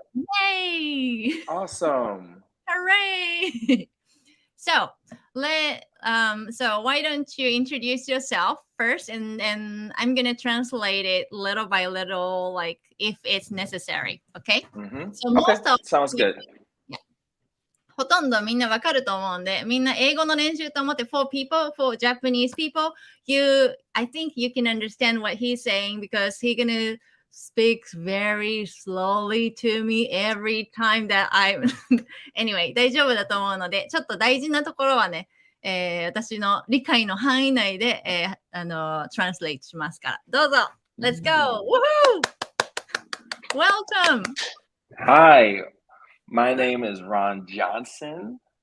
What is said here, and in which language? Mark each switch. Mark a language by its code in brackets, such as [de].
[en] Yay! Awesome. Hooray! So why don't you introduce yourself first, and then I'm gonna translate it little by little, like if it's necessary. Okay? Mm-hmm. So Okay, most of sounds good. [ja] ほとんどみんなわかると思うんで、みんな英語の練習と思って [en] for Japanese people, I think you can understand what he's saying because he's gonna speak very slowly to me every time that anyway, [ja] 大丈夫だと思うので、ちょっと大事なところはね、私の理解の範囲内で、translate しますから。どうぞ [en] Let's go! Woohoo! Welcome! Hi, my name is Ron Johnson.